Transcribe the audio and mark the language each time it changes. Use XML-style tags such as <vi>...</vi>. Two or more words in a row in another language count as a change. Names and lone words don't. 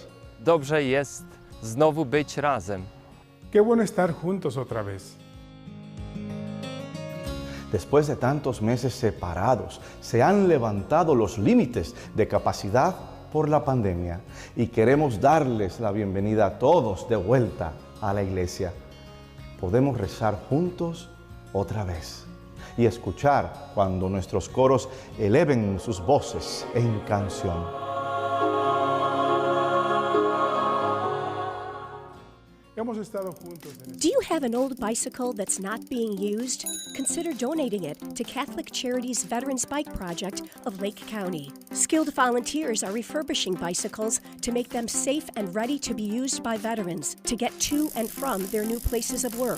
<pl>Dobrze jest znowu być razem.</pl> <es>Qué bueno estar juntos otra vez. Después de tantos meses separados, se han levantado los límites de capacidad por la pandemia y queremos darles la bienvenida a todos de vuelta a la iglesia. Podemos rezar juntos otra vez y escuchar cuando nuestros coros eleven sus voces en canción. Hemos estado juntos en</es> <en>Do you have an old bicycle that's not being used? Consider donating it to Catholic Charities Veterans Bike Project of Lake County. Skilled volunteers are refurbishing bicycles to make them safe and ready to be used by veterans to get to and from their new places of work.</en>